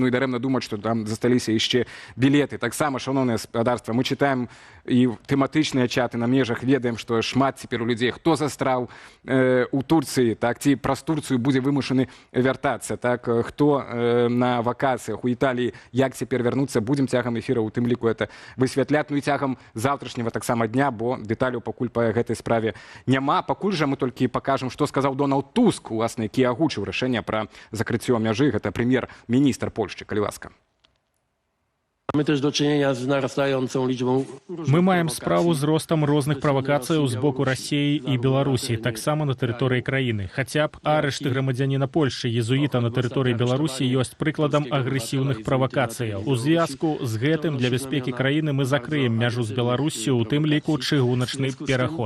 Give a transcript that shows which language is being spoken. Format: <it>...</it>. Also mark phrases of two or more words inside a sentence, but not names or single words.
<be>Ну і дарэмна думаць, што там засталіся яшчэ білеты. Таксама, шановнае гаспадарства, мы чытаем і тэматычныя чаты на межах, ведаем, што шмат цяпер у людзей, хто застраў у Турцыі, так, ці праз Турцыю будзе вымушаны вяртацца, так, хто на вакацыях у Італіі, як цяпер вярнуцца, будзем цягам эфіра у тым ліку это высвятляць, ну і цягам заўтрашняга таксама дня, бо дэталяў пакуль па гэтай справе няма. Пакуль жа мы толькі пакажам, што сказаў Дональд Туск, уласна, які агучыў рашэнне пра закрыццё мяжы. Гэта прэм'ер-міністр Польшчы, калі ласка.</be> <pl>Mamy też do czynienia z narastającą liczbą...</pl> <be>Мы маем справу з ростам розных правакацыяў з боку Расіі і Беларусі, таксама на тэрыторыі краіны. Хаця б арышты грамадзяніна Польшчы, езуіта на тэрыторыі Беларусі ёсць прыкладам агрэсіўных правакацыяў. У звязку з гэтым для бяспекі краіны мы закрыем мяжу з Беларусю, у тым ліку чыгуначны пераход.</be>